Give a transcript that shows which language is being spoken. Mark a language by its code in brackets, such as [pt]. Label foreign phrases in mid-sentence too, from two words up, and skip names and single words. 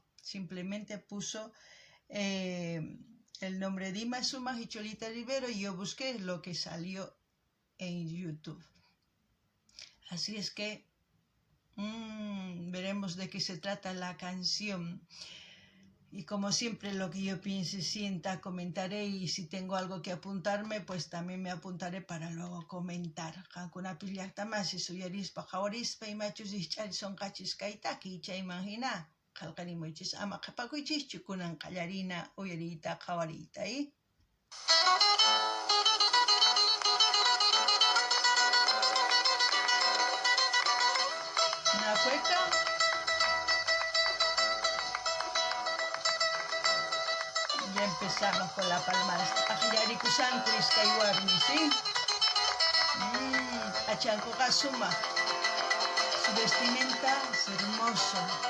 [es] Simplemente puso el nombre de Ima Sumaq y Cholita Rivero y yo busqué lo que salió en YouTube. Así es que veremos de qué se trata la canción. Y como siempre lo que yo piense, sienta, comentaré y si tengo algo que apuntarme, pues también me apuntaré para luego comentar. [qu] Qankunapis llaqtamasis uyarispa qhawarispa imachus ischarisunqachis kay takiy chayman hina qillqarimuychis ama qhipakuychischu kunan qallarina uyariyta qhawariyta, [es] Una cueca. Ya empezamos con la palmada. [qu] Yarikusanku iskay warmi, ¿sí? Achankuqa sumaq. [es] Su vestimenta es hermoso.